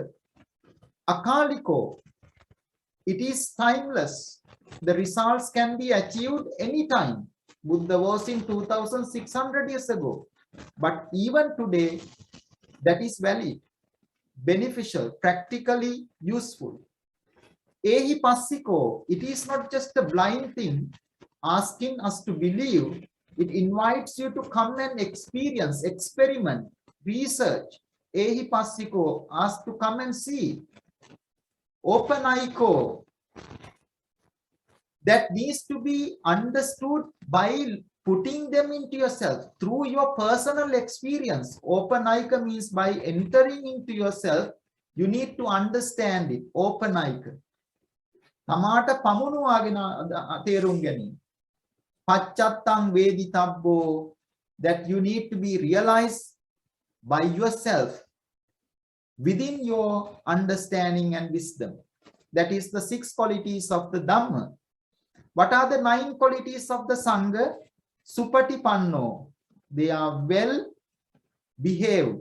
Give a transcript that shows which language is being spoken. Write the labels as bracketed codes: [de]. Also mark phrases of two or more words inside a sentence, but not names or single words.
[en] Akaliko. It is timeless. The results can be achieved anytime. Buddha was in 2600 years ago. But even today, that is valid, beneficial, practically useful. [pi] Ehi passiko. [en] It is not just a blind thing asking us to believe. It invites you to come and experience, experiment, research. [pi] Ehi passiko. [en] Ask to come and see. Openaiko. That needs to be understood by putting them into yourself through your personal experience. Openaika means by entering into yourself, you need to understand it. Openaika. [si] තමාට පමුණුවාගෙන තේරුන් ගනින්. [pi] Pacchattam veditabbo. [en] That you need to be realized by yourself within your understanding and wisdom. That is the 6 qualities of the Dhamma. What are the 9 qualities of the Sangha? Supatipanno. They are well behaved.